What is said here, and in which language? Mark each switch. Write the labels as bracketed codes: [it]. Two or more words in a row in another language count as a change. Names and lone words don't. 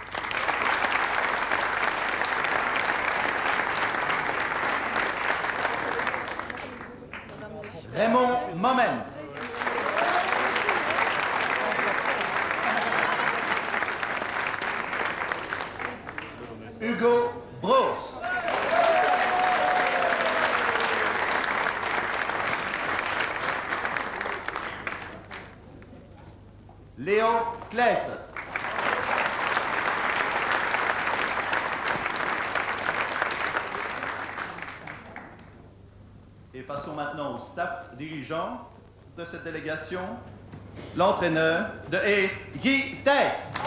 [fr] Raymond Momens. Hugo Broos. Léo Kleisters. Et passons maintenant au staff dirigeant de cette délégation, l'entraîneur [nl] de heer [fr] Guy Thijs.